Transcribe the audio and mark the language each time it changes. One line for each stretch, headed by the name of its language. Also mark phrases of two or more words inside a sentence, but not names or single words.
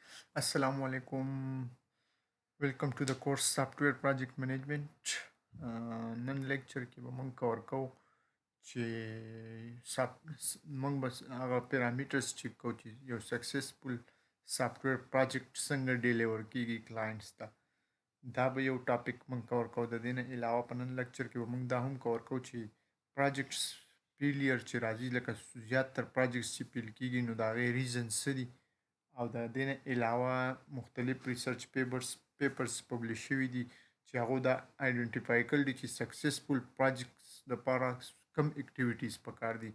Arabic: السلام عليكم.
English: Welcome to the course Software Project Management.
Pashto: نن لیکچر کې به موږ کور کوو چې موږ بس هغه
English: parameters check
Pashto: کوو چې یو
English: successful software project
Pashto: څنګه ډیلیور کیږي کلاینټس ته. دا به یو ټاپک موږ کور کوو. د دې نه علاوه په نن لیکچر کې به موږ دا هم کور کوو چې
English: projects failure
Pashto: چې راځي لکه زیاتره پروجیکټس چې فیل کیږي نو د هغې ریزنز څه دي او د دې نه علاوه مختلف
English: research papers publish
Pashto: شوي دي چې هغو دا آیډنټیفای کړي دي چې
English: successful projects
Pashto: دپاره کم اکټیویټیز پکار دي.